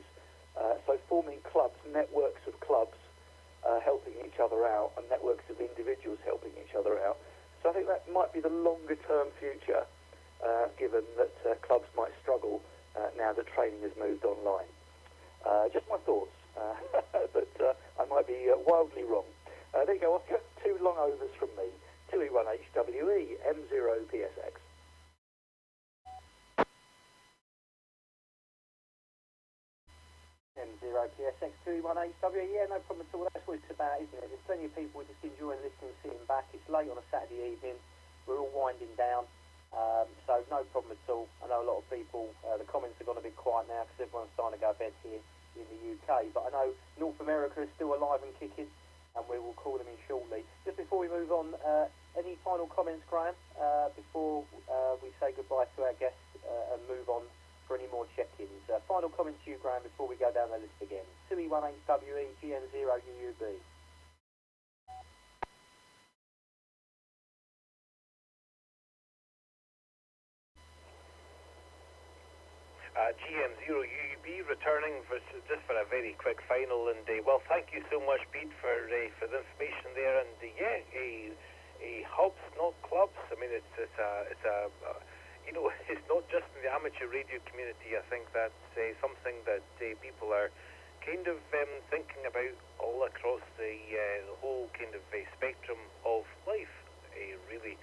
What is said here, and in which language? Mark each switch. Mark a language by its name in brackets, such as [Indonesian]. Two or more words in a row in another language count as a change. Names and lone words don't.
[English] So forming clubs, networks of clubs, helping each other out, and networks of individuals helping each other out. So I think that might be the longer term future, given that clubs might struggle now that training has moved online. Just my thoughts, but I might be wildly wrong. There you go, Oscar. 2 long overs from me. 2E1HWE, M0PSX. M0PSX 2E1HWE, yeah, no problem at all. That's what it's about, isn't it? There's plenty of people just enjoying listening, sitting back. It's late on a Saturday evening. We're all winding down. So no problem at all. I know a lot of people, the comments have gone a bit quiet now because everyone's starting to go to bed here in the UK. But I know North America is still alive and kicking, and we will call them in shortly. Just before we move on, any final comments, Graham, before we say goodbye to our guests and move on for any more check-ins? Final comments to you, Graham, before we go down the list again. 2E1HWE, GN0UUB. GM0UUB returning just for a very quick final, and well, thank you so much, Pete, for the information there. And a hubs, not clubs. I mean, it's not just in the amateur radio community. I think that's something that people are kind of thinking about all across the whole kind of spectrum of life, really.